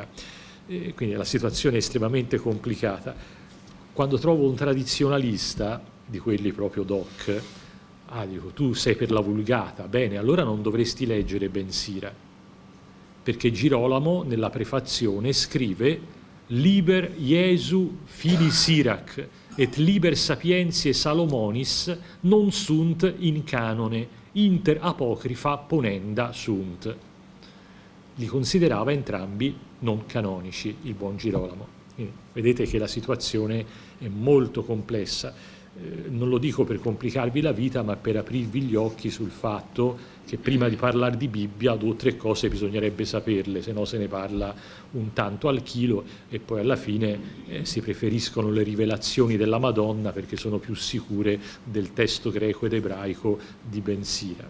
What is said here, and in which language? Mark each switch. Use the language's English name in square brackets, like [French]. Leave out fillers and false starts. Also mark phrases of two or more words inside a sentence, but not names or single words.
[Italian] Quindi la situazione è estremamente complicata. Quando trovo un tradizionalista, di quelli proprio doc, dico: tu sei per la Vulgata, bene, allora non dovresti leggere Ben Sira, perché Girolamo nella prefazione scrive: [Latin] liber Iesu fili Sirac et liber sapientiae Salomonis non sunt in canone, inter apocrifa ponenda sunt. [Italian] Li considerava entrambi non canonici, il buon Girolamo. Quindi vedete che la situazione è molto complessa. Non lo dico per complicarvi la vita, ma per aprirvi gli occhi sul fatto che prima di parlare di Bibbia 2 o 3 cose bisognerebbe saperle, se no se ne parla un tanto al chilo e poi alla fine si preferiscono le rivelazioni della Madonna perché sono più sicure del testo greco ed ebraico di Ben Sira.